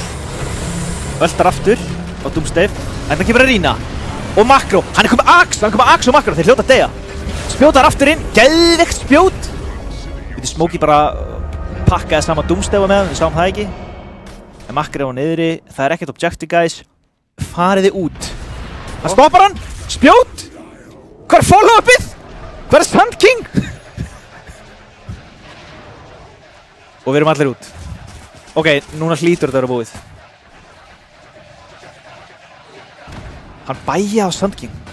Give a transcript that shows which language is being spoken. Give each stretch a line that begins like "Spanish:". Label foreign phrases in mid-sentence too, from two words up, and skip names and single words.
Icelandic: Öldar aftur á Doomstave. Þetta kemur Arena. Og Makro. Hann er komið Axe. Hann er komið Axe og Makro. Þeir hljóta að deyja. Spjótar aftur inn. Geðveikt spjót. Við Smokey bara pakkaði saman Doomstave með. Við sáum það ekki. En Makro er á niðri. Það er ekkert
English: objective, guys.
Icelandic: Fariði út. Hann stoppar hann. Spjót. Hvað er follow-upið? Hvað er Sun King? Og við erum allir út. Ok, núna hlýtur þetta að vera búið. Hann bæja á Sun King.